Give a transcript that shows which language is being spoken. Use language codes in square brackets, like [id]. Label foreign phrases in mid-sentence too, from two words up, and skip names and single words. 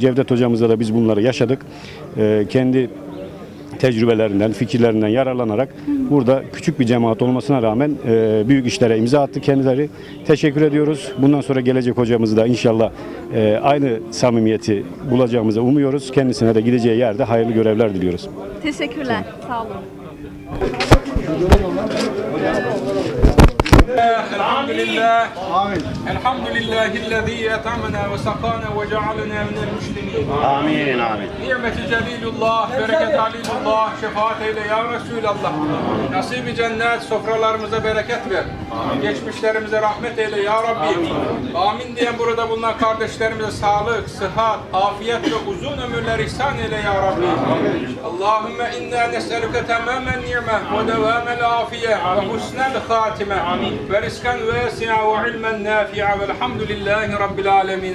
[tr] Cevdet hocamızla da biz bunları yaşadık. Kendi tecrübelerinden, fikirlerinden yararlanarak burada küçük bir cemaat olmasına rağmen büyük işlere imza attı kendileri. Teşekkür ediyoruz. Bundan sonra gelecek hocamızı da inşallah aynı samimiyeti bulacağımızı umuyoruz. Kendisine de gideceği yerde hayırlı görevler diliyoruz. Teşekkürler. Sağ olun. [ar] الحمد لله الحمد لله الذي أطعمنا وسقانا وجعلنا من المسلمين آمين آمين نعمة جليل الله [tr] bereket [ar] عليل الله [tr] şefaat eyle ya Resulallah nasip-i cennet sofralarımıza bereket ver geçmişlerimize rahmet eyle ya Rabbi amin diyen burada bulunan kardeşlerimize sağlık, sıhhat, afiyet ve uzun ömürler ihsan eyle ya Rabbi [ar] اللهم إنا نسألك تمام النعمة ودوام العافية وحسن الخاتمة ورزقا واسعا وعلما نافعا والحمد لله رب العالمين.